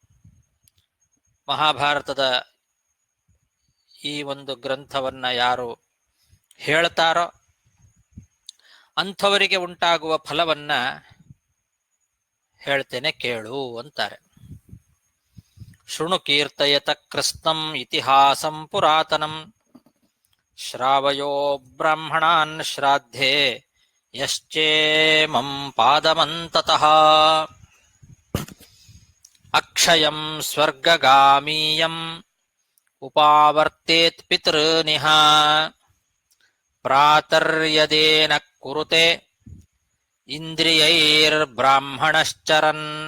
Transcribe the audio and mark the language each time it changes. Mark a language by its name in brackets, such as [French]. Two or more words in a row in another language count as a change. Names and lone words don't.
[Kannada] ಮಹಾಭಾರತದ ಈ ಒಂದು ಗ್ರಂಥವನ್ನ ಯಾರು ಹೇಳ್ತಾರೋ ಅಂಥವರಿಗೆ ಉಂಟಾಗುವ ಫಲವನ್ನ ಹೇಳ್ತೇನೆ ಕೇಳು ಅಂತಾರೆ. [Sanskrit] ಶೃಣು ಕೀರ್ತಯತ ಕೃತ್ಸ್ನಂ ಇತಿಹಾಸಂ ಪುರಾತನಂ ಶ್ರಾವಯೋ ಬ್ರಾಹ್ಮಣಾನ್ ಶ್ರಾದ್ಧೇ ಯಶ್ಚೇಮಂ ಪಾದಮಂತತಃ. ಅಕ್ಷಯಂ ಸ್ವರ್ಗಗಾಮೀಯಂ ಉಪಾವರ್ತೇತ್ ಪಿತೃನಿಹ ಪ್ರಾತರ್ಯದೇನ ಕುರುತೆ ಇಂದ್ರಿಯೈರ್ಬ್ರಾಹ್ಮಣಶ್ಚರನ್